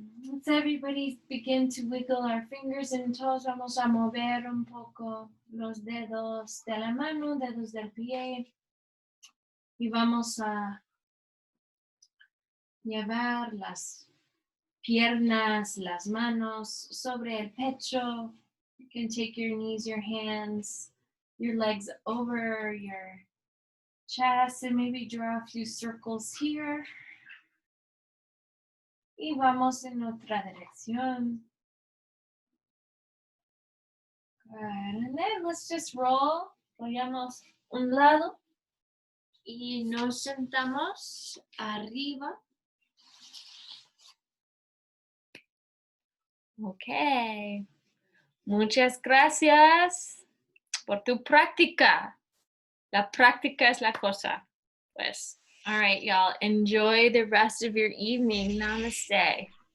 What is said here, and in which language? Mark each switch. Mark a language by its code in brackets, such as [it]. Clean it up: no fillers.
[en] Let's everybody begin to wiggle our fingers and toes. [es] Vamos a mover un poco los dedos de la mano, dedos del pie. Y vamos a llevar las piernas, las manos sobre el pecho. [en] You can take your knees, your hands, your legs over your chest and maybe draw a few circles here. [es] Y vamos en otra dirección. [en] Good. And then let's just roll. [es] Vayamos un lado y nos sentamos arriba. [en] Okay. [es] Muchas gracias por tu práctica. La práctica es la cosa. Pues, [en] all right, y'all. Enjoy the rest of your evening. Namaste.